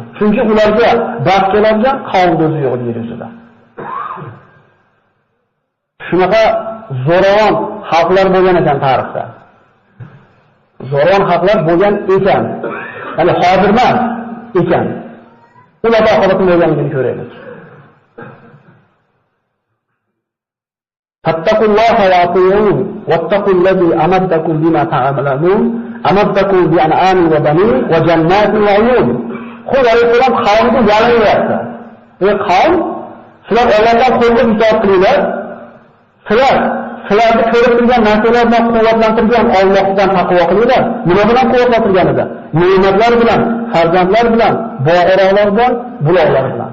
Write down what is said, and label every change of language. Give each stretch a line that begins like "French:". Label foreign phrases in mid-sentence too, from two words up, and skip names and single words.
Uzbek: Chunki ularga bas keladigan qavm o'zi yo'q yer yuzida. Shunaqa zo'ravon xalqlar bo'lgan ekan tarixda. Zo'ravon xalqlar bo'lgan ekan. Ya'ni hozir emas ekan. Ularda oqibatni bo'lganligini ko'raylik.
Arabic: فاتقوا الله وأطيعون واتقوا الذي أمدكم بما تعلمون أمدكم بأنعام وبنين وجنات وعيون.
Uzbek: Xudo alayhisalom qavmga yalanyapti. Ey qavm, sizlar Allohdan qo'rqib itoat qilinglar. Sizlarni ko'rib turgan narsalar bilan quvvatlantirgan Allohdan taqvo qilinglar. Nima bilan quvvatlantirgan edi? Ne'matlar bilan, farzandlar bilan, bog'oroqlar bilan, buloqlar bilan.